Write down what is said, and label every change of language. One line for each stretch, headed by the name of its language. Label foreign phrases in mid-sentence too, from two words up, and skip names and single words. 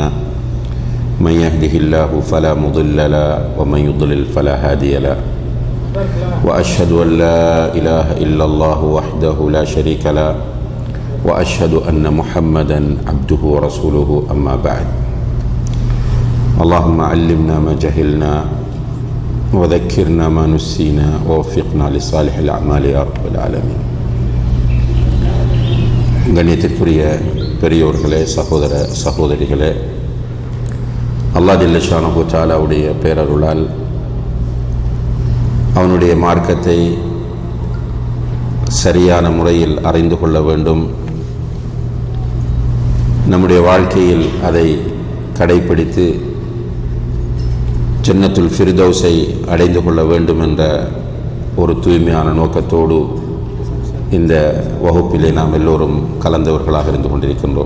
Arabic: من يهده الله فلا مضل له ومن يضلل فلا هادي له وأشهد أن لا إله إلا الله وحده لا شريك له وأشهد أن محمدا عبده ورسوله أما بعد اللهم علمنا ما جهلنا وذكرنا ما نسينا ووفقنا لصالح الأعمال يا رب العالمين.
Tamil: கண்ணியத்திற்குரிய பெரியோர்களே, சகோதர சகோதரிகளே, அல்லாஹ்
Arabic: جل شأنه
Tamil: தஆலாவுடைய பேரருளால் அவனுடைய மார்க்கத்தை சரியான முறையில் அறிந்து கொள்ள வேண்டும், நம்முடைய வாழ்க்கையில் அதை கடைப்பிடித்து
Arabic: جنة الفردوس
Tamil: அடைந்து கொள்ள வேண்டும் என்ற ஒரு தூய்மையான நோக்கத்தோடு இந்த வகுப்பிலே நாம் எல்லோரும் கலந்தவர்களாக இருந்து கொண்டிருக்கின்றோம்.